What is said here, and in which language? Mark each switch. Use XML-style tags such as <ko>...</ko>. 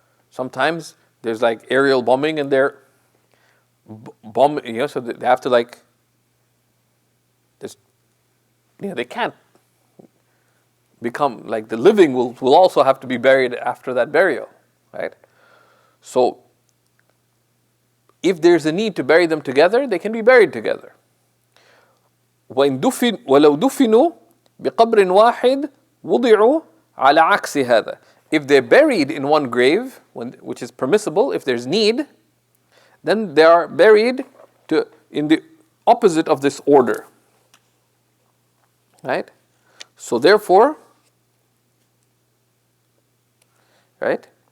<en>Sometimes there's like aerial bombing and they're bombing, so they have to they can't become, like the living will also have to be buried after that burial. right? So if there's a need to bury them together, they can be buried together.</en> <ar>ولو دفنوا بقبر واحد وضعوا على عكس هذا.</ar> <en>If they're buried in one grave, which is permissible, if there's need, then they are buried in the opposite of this order. Right? So therefore, right?</en>